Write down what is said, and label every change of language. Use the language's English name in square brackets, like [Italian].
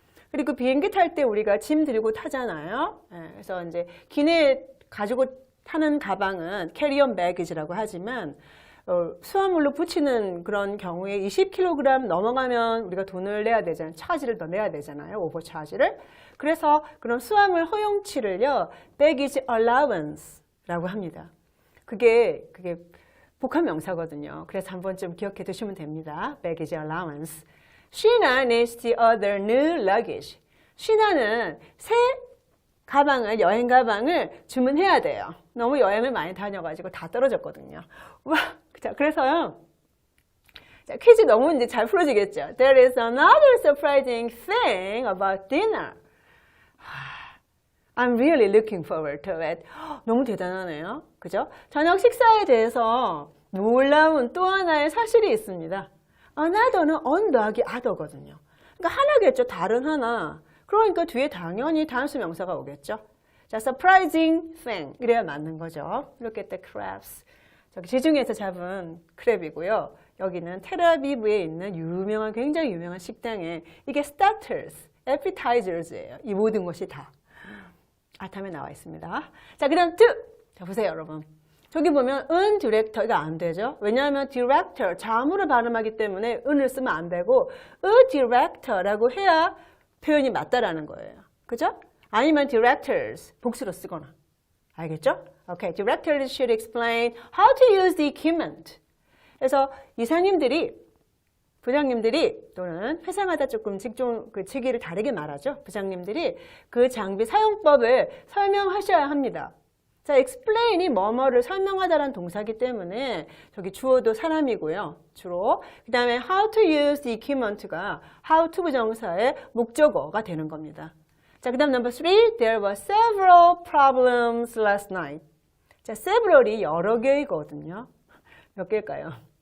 [Korean] 그리고 비행기 탈 때 우리가 짐 들고 타잖아요. 그래서 이제 기내 가지고 타는 가방은 carry-on baggage라고 하지만 수화물로 붙이는 그런 경우에 20kg 넘어가면 우리가 돈을 내야 되잖아요. 차지를 더 내야 되잖아요. 오버차지를. 그래서 그런 수화물 허용치를요. baggage allowance라고 합니다. 그게 복합 명사거든요. 그래서 한번 좀 기억해 두시면 됩니다. [English] baggage allowance. Sheena needs the other new luggage. [Korean] Sheena는 새 가방을, 여행 가방을 주문해야 돼요. 너무 여행을 많이 다녀가지고 다 떨어졌거든요. 와, 자, 그래서요. 자, 퀴즈 너무 이제 잘 풀어지겠죠. [English] There is another surprising thing about dinner. I'm really looking forward to it. [Korean] 너무 대단하네요. 그죠? 저녁 식사에 대해서 놀라운 또 하나의 사실이 있습니다. another는 on 더하기 other거든요. 그러니까 하나겠죠. 다른 하나. 그러니까 뒤에 당연히 단수 명사가 오겠죠. [English] 자, surprising thing. [Korean] 이래야 맞는 거죠. [English] Look at the crabs. [Korean] 저기 지중해에서 잡은 크랩이고요. 여기는 텔아비브에 있는 유명한, 굉장히 유명한 식당에 이게 starters, appetizers예요. 이 모든 것이 다. 아탐에 나와 있습니다. 자, 그 다음 to. 자, 보세요, 여러분. 저기 보면 은 디렉터가 안 되죠. 왜냐하면 디렉터, 자음으로 발음하기 때문에 은을 쓰면 안 되고 a director라고 해야 표현이 맞다라는 거예요. 그죠? 아니면 directors, 복수로 쓰거나. 알겠죠? [English] Okay, directors should explain how to use the equipment. [Korean] 그래서 이사님들이, 부장님들이 또는 회사마다 조금 직종 그 직위를 다르게 말하죠. 부장님들이 그 장비 사용법을 설명하셔야 합니다. 자, explain이 뭐뭐를 설명하다라는 동사이기 때문에 저기 주어도 사람이고요. 주로. 그 다음에 [English] how to use the equipment [Korean] 가 how to 부정사의 목적어가 되는 겁니다. 자, 그 다음 number 3. [English] There were several problems last night. [Korean] 자, several이 여러 개이거든요. 몇 개일까요?